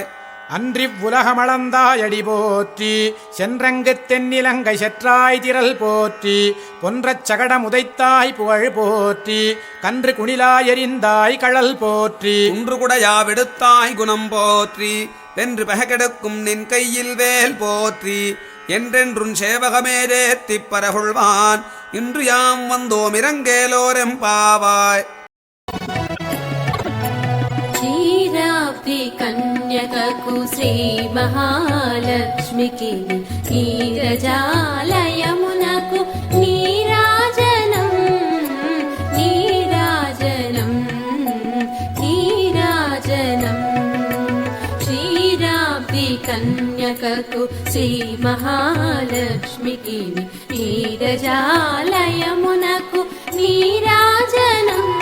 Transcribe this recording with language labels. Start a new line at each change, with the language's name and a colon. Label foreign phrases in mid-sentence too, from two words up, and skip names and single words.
Tamil: அன்றிவ்வுலகமளந்தாய் அடி போற்றி சென்றங்கு தென்னிலங்கை செற்றாய் திரள் போற்றி பொன்றச் சகடமுதைத்தாய் புகழ் போற்றி கன்று குணிலாயரிந்தாய் கழல் போற்றி இன்று குடையா விடுத்தாய் குணம் போற்றி வென்று பககெடுக்கும் நின் கையில் வேல் போற்றி என்றென்றும் சேவகமே தேத்திப் பரகுள்வான் இன்று யாம் வந்தோம் இரங்கேலோரெம்பாவாய்
Telugu: కన్యకకు శ్రీ మహాలక్ష్మికి నీరజాలయమునకు నీరాజనం నీరాజనం నీరాజనం శ్రీరాబ్ది కన్యకకు శ్రీ మహాలక్ష్మికి నీరజాలయమునకు నీరాజనం